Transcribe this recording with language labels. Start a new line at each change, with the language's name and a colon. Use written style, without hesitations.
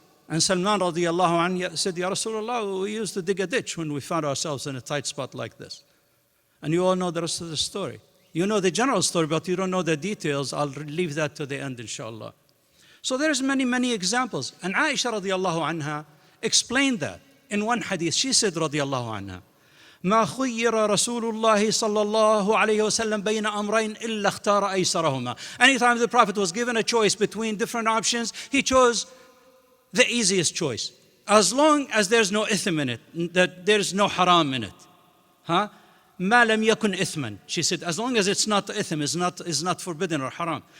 English: And Salman radiallahu anhu said, Ya Rasulullah, we used to dig a ditch when we found ourselves in a tight spot like this. And you all know the rest of the story. You know the general story, but you don't know the details. I'll leave that to the end, inshallah. So there's many examples. And Aisha radiallahu anha explained that in one hadith. She said
Arabic: radiallahu anha, ما خير رسول الله صلى الله عليه وسلم بين أمرين إلا اختار أيسرهما.
English: Anytime the Prophet was given a choice between different options, he chose the easiest choice. As long as there's no ithm in it, that there's no haram in it.
Arabic: ما لم يكن إثما.
English: She said, as long as it's not ithm, is not forbidden or haram.